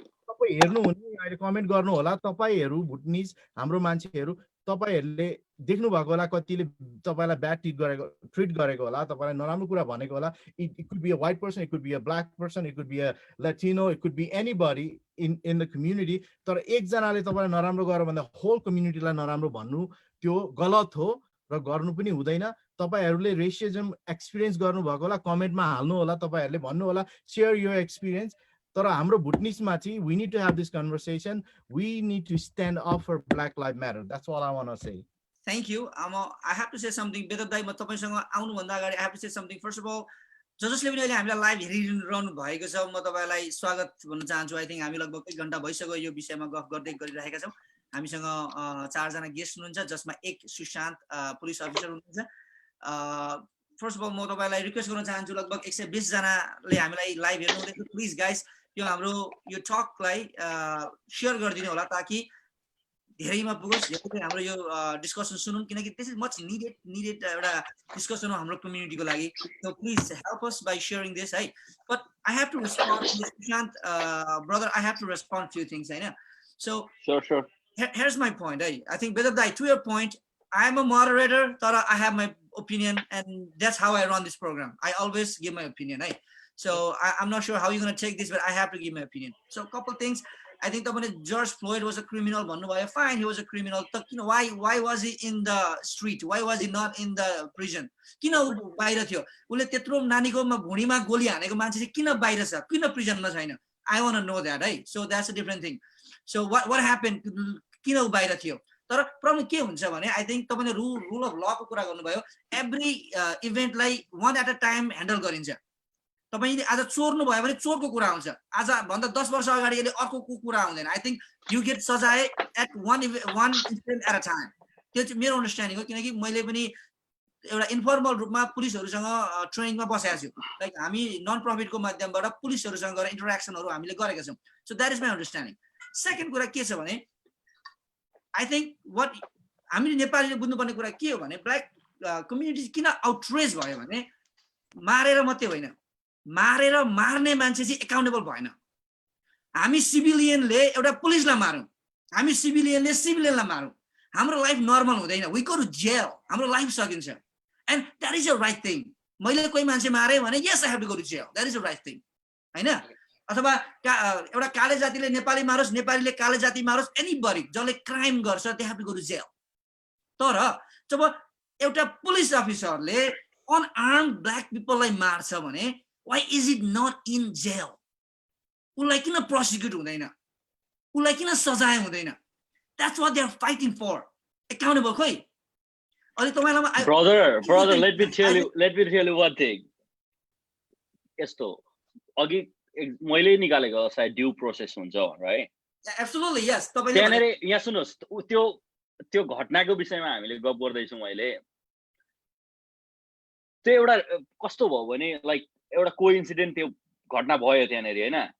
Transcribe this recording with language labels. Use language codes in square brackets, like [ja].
[ne] तपाई हेर्नु हुने अहिले कमेन्ट गर्नु होला तपाईहरु भुटनिस हाम्रो मान्छेहरु तपाईहरुले देख्नु भएको होला कतिले तपाईलाई ब्याड ट्रिट गरेको होला तपाईलाई नराम्रो कुरा भनेको होला [en] it could be a white person it could be a black person it could be a Latino it could be anybody in the community [ne] तर एक जनाले तपाईलाई नराम्रो गर्यो भन्दा होल कम्युनिटीलाई नराम्रो भन्नु त्यो गलत हो र गर्नु पनि हुँदैन तपाईहरुले रेसिजम एक्सपीरियन्स गर्नु भएको होला कमेन्टमा हाल्नु होला तपाईहरुले भन्नु होला शेयर योर एक्सपीरियन्स तर हाम्रो भुटनिसमा चाहिँ [en] we need to have this conversation. We need to stand up for Black Lives Matter. That's all I want to say. Thank you. I have to say something. Bedap dai, [ne] म तपाईसँग आउनुभन्दा अगाडि [en] I have to say something. First of all, [ne] जसले पनि अहिले हामीलाई live हेरिरहनु भएको छ, म तपाईलाई स्वागत भन्न चाहन्छु. आई थिंक हामी लगभग 1 घण्टा भइसक्यो यो विषयमा गफ गर्दै गरिरहेका छौं. हामीसँग 4 जना गेस्ट हुनुहुन्छ, जसमा एक सुशान्त पुलिस अफिसर हुनुहुन्छ. फर्स्ट अफ अल म तपाईलाई रिक्वेस्ट गर्न चाहन्छु, लगभग 120 जनाले हामीलाई लाइभ हेर्नु हुँदैछ. प्लिज गाइस, यो हाम्रो यो टकलाई शेयर गरिदिनु होला ताकि धेरैमा पुगोस्, धेरै हाम्रो यो डिस्कसन सुनुन्, किनकि [en] this is much needed [ne] एउटा डिस्कसन हो हाम्रो कम्युनिटीको लागि. [en] So please help us by sharing this है. But I have to respond Sushant brother, I have to respond few things हैन. So sure here's my point. I think Bedap Dai, to your point, I am a moderator, Tara, I have my opinion, and that's how I run this program. I always give my opinion. So I'm not sure how you're going to take this, but I have to give my opinion. So a couple of things. I think George Floyd was a criminal. Fine, he was a criminal. You know, why was he in the street? Why was he not in the prison? [ne] Kina baira थियो. उले त्यत्रो नानीको भुँडीमा गोली हानेको मान्छे चाहिँ किन बाहिर छ? किन प्रिजनमा छैन? [en] I want to know that, right? So that's a different thing. So what happened? [ne] किन बाहिर थियो? तर प्रब्लम के हुन्छ भने, [en] I think [ne] तपाईले rule of law को कुरा गर्नुभयो. [en] Every event लाई one at a time handle गरिन्छ. [ne] तपाईले आज चोर्नु भयो भने चोरको कुरा आउँछ. आज भन्दा 10 वर्ष अगाडि यसले अर्कोको कुरा आउँदैन. [en] I think you get सजाय at one incident at a time. [ne] त्यो चाहिँ मेरो अन्डरस्ट्यान्डिङ हो, किनकि मैले पनि एउटा इन्फर्मल रूपमा पुलिसहरुसँग ट्रेनिङमा बसेको छु. लाइक हामी नन प्रफिटको माध्यमबाट पुलिसहरुसँग गएर इन्टरेक्सनहरु हामीले गरेका छौं. [en] So that is my understanding. [ne] Second कुरा के छ भने, [en] I think what [ne] हामीले नेपालीले बुझ्नुपर्ने कुरा के हो भने, ब्ल्याक कम्युनिटी किन आउटरेज भयो भने, मारेर मात्रै होइन, मारेर मार्ने मान्छे चाहिँ एकाउन्टेबल भएन. हामी सिभिलियनले एउटा पुलिसलाई मारौं, हामी सिभिलियनले सिभिलियनलाई मारौं, हाम्रो लाइफ नर्मल हुँदैन. [en] We go to jail, [ne] हाम्रो लाइफ सकिन्छ. [en] And that is a right thing. [ne] मैले कोही मान्छे मारे भने [en] yes, I have to go to jail. That is a right thing. हैन? [ne] अथवा एउटा काले जातिले नेपाली मारोस्, नेपालीले काले जाति मारोस्, anybody जसले क्राइम गर्छ, [en] they have to go to jail. [ne] तर जब एउटा पुलिस अफिसरले [en] unarmed black people [ne] लाई मार्छ भने, [en] why is it not in jail? [ne] उलाई किन प्रोसिक्युट हुँदैन? उलाई किन सजाय हुँदैन? [en] That's what they are fighting for. [ne] Accountable खोइ. अनि तपाईलाई [en] brother, let me tell you one thing. [ne] यस्तो अघि मैले निकालेको सायद ड्यू प्रोसेस हुन्छ, right? [en] Absolutely, yes. [ne] त्यहाँनेर यहाँ सुन्नुस्, त्यो घटनाको विषयमा हामीले गफ गर्दै छौं अहिले. त्यो एउटा कस्तो भयो भने, लाइक एउटा कोइन्सिडेन्ट त्यो घटना भयो त्यहाँनेर, हैन?